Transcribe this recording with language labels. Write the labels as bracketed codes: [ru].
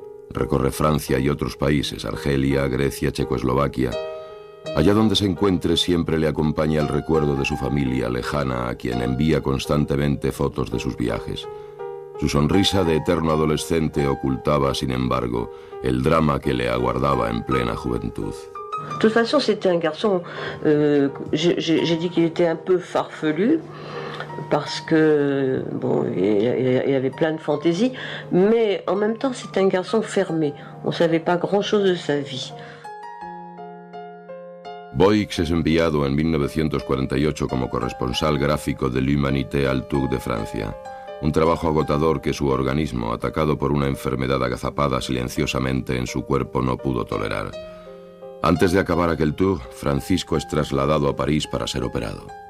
[es] Recorre Francia y otros países, Argelia, Grecia, Checoslovaquia. Allá donde se encuentre siempre le acompaña el recuerdo de su familia lejana, a quien envía constantemente fotos de sus viajes. Su sonrisa de eterno adolescente ocultaba, sin embargo, el drama que le aguardaba en plena juventud. [fr] De toute façon, c'était un garçon, j'ai dit qu'il était un peu farfelu, parce que, bon, il avait plein de fantaisies, mais en même temps, c'était un garçon fermé. On ne savait pas grand-chose de sa vie. [es] Boix es enviado en 1948 como corresponsal gráfico de L'Humanité al Tour de Francia. Un trabajo agotador que su organismo, atacado por una enfermedad agazapada silenciosamente en su cuerpo, no pudo tolerar. Antes de acabar aquel tour, Francisco es trasladado a París para ser operado.